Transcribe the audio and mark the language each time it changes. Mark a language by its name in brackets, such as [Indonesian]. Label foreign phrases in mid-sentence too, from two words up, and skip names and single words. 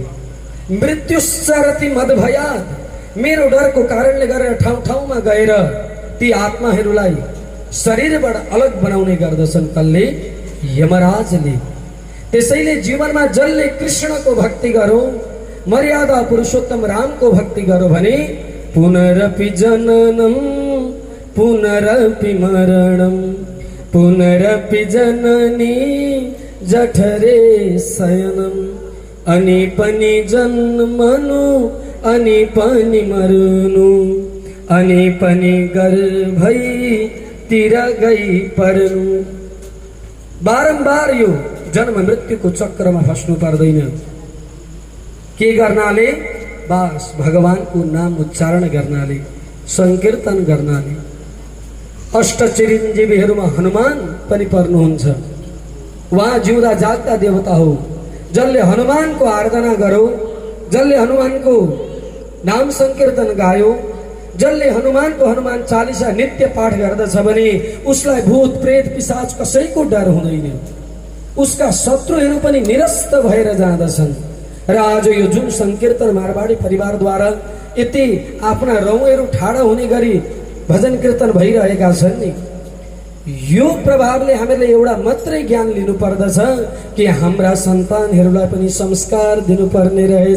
[Sanskrit] मृत्युश्चरति मद भया, [Nepali] मेरो डरको कारणले गरेर ठाउँ ठाउँमा गएर ती आत्माहरूलाई शरीरबाट अलग बनाउने गर्दछन् कसले? यमराजले। त्यसैले जीवनमा जसले कृष्णको भक्ति गरौँ, मर्यादा पुरुषोत्तम रामको भक्ति गरौँ भने [Sanskrit] पुनरपि जननम पुनरपि मरणम पुनरपि जननी जठरे शयनम [Nepali] अनि पनि जन्मनु अनि पनि मर्नु अनि पनि गर्भै तिर गई पर्नु। बारम्बार यो जन्म मृत्युको चक्रमा फस्नु पर्दैन। के गर्नाले? बास भगवानको नाम उच्चारण गर्नाले, संकीर्तन गर्नाले। अष्ट चिरञ्जीवीहरूमा हनुमान पनि पर्नुहुन्छ। उहाँ जिउँदा जाग्दा देवता हो। जसले हनुमानको आराधना गर्यो, जसले हनुमानको नाम संकीर्तन गायो, जसले हनुमानको हनुमान चालिसा नित्य पाठ गर्दछ भने उसलाई भूत प्रेत पिशाच कसैको डर हुँदैन। उसका शत्रुहरू पनि निरस्त भएर जाँदछन्। र आज यो जुन संकीर्तन मारवाडी परिवारद्वारा यति आफ्ना रौँहरू ठाडा हुने गरी भजन कीर्तन भइरहेका छन् नि, यो प्रभावले हामीले एउटा मात्रै ज्ञान लिनु पर्दछ कि हाम्रा सन्तानहरूलाई पनि संस्कार दिनुपर्ने रहेछ।